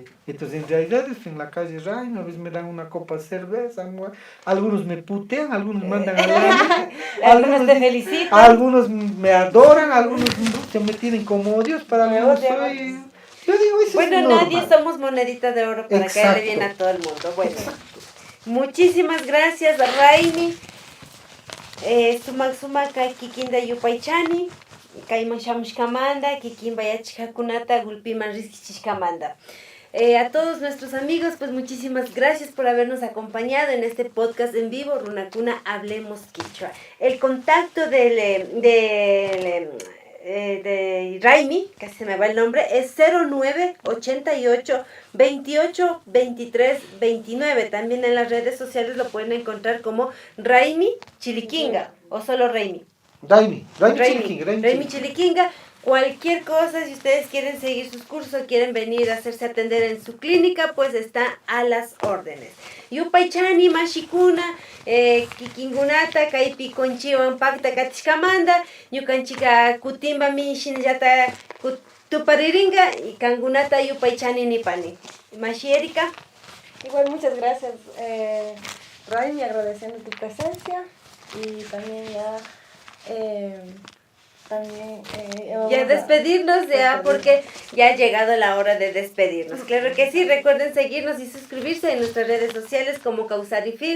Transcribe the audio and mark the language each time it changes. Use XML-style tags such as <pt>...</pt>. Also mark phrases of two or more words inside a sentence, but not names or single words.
<es>Entonces, en realidad, en la calle Raimi, a veces me dan una copa de cerveza, algunos me putean, algunos me mandan al aire, Algunos te felicitan. algunos me adoran, algunos se me tienen como Dios, para Me algunos odian. soy... Yo digo, eso Bueno, es normal. nadie somos monedita de oro para Exacto. caerle bien a todo el mundo. Bueno, muchísimas gracias, Raimi.</es> <qu>Sumak kay kikinda yupaychani, kayman shamushkamanda, kikinba yachikakunata gulpiman riskichishkamanda.</qu> <es>A todos nuestros amigos, pues muchísimas gracias por habernos acompañado en este podcast en vivo, Runakuna Hablemos Quichua. El contacto de Raimi, casi se me va el nombre, es 0988 28 23 29. También en las redes sociales lo pueden encontrar como Raimi Chiliquinga o solo Raimi. Raimi Raimi Chiliquinga. Cualquier cosa, si ustedes quieren seguir sus cursos o quieren venir a hacerse atender en su clínica, pues está a las órdenes.</es> <qu>Yupaychani, Mashikuna, Kikingunata, Kaipi Conchiwan Pacta Katishkamanda, Yukanchika Kutimba Mishin Yata Tupariringa y Kangunata Yupaychani Nipani. Mashi Erika.</qu> <es>Igual muchas gracias, Raimi, agradeciendo tu presencia y también Ya despedirnos ya porque ya ha llegado la hora de despedirnos. Claro que sí, recuerden seguirnos y suscribirse en nuestras redes sociales como Causari Films.</es>